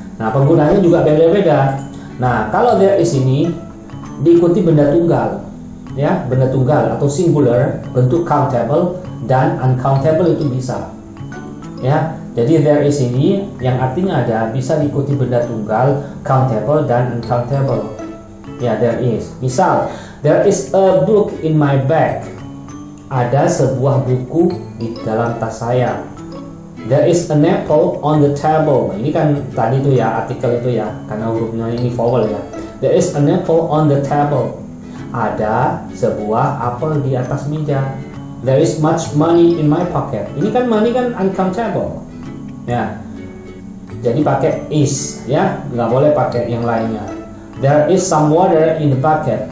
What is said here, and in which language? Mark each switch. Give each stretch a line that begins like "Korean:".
Indonesian: Nah, penggunaannya juga beda-beda. Nah, kalau
English: there is
Indonesian: ini diikuti benda tunggal. Ya, benda tunggal atau singular, bentuk countable dan uncountable itu bisa. Ya, jadi
English: there is
Indonesian: ini yang artinya ada bisa diikuti benda tunggal, countable dan uncountable.
English: Ya, there is. Misal, there is a book in my bag.
Indonesian: Ada sebuah buku di dalam tas saya.
English: There is an apple on the table.
Indonesian: Ini kan tadi itu ya, artikel itu ya, karena hurufnya ini vowel ya.
English: There is an apple on the table.
Indonesian: Ada sebuah apel di atas meja.
English: There is much money in my pocket.
Indonesian: Ini kan money kan uncountable. Ya. Jadi pakai is ya, nggak boleh pakai yang lainnya.
English: There is some water in the bucket.